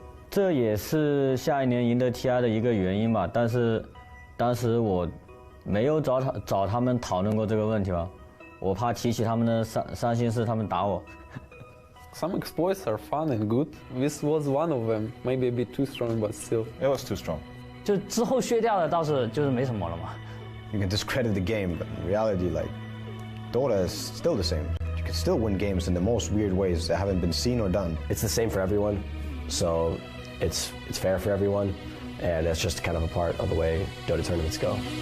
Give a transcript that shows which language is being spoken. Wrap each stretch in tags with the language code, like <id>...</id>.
<zh>这也是下一年赢得 TI 的一个原因吧，但是当时我没有找他们讨论过这个问题吧，我怕提起他们的伤心事，他们打我。</zh> <en>Some exploits are fun and good. This was one of them. Maybe a bit too strong, but still. It was too strong.</en> <zh>就之后削掉的倒是就是没什么了嘛。</zh> <en>You can discredit the game, but in reality, like, Dota is still the same. You can still win games in the most weird ways that haven't been seen or done. It's the same for everyone, so it's fair for everyone, and it's just kind of a part of the way Dota tournaments go.</en>